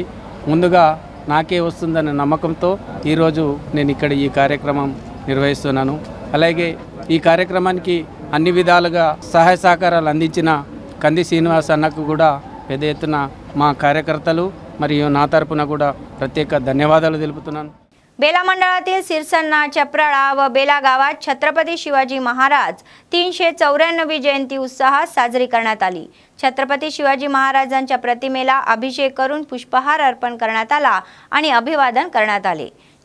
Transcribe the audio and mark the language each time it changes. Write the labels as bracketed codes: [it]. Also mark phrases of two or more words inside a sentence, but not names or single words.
[te] ముందుగా నాకే వస్తుందన్న నమ్మకంతో ఈరోజు నేను ఇక్కడ ఈ కార్యక్రమం నిర్వహిస్తున్నాను। అలాగే ఈ కార్యక్రమానికి అన్ని విధాలుగా సహాయ సహకారాలు అందించిన కంది శ్రీనివాస్ అన్నకు కూడా పెద్ద ఎత్తున మా కార్యకర్తలు మరియు నా తరపున కూడా ప్రత్యేక ధన్యవాదాలు తెలుపుతున్నాను। [mr] बेला मंडळातील सिरसन्ना, चपराळा व बेला गावात छत्रपती शिवाजी महाराज 394वी जयंती उत्साहात साजरी करण्यात आली। छत्रपती शिवाजी महाराजांच्या प्रतिमेला अभिषेक करून पुष्पहार अर्पण करण्यात आला आणि अभिवादन करण्यात आले।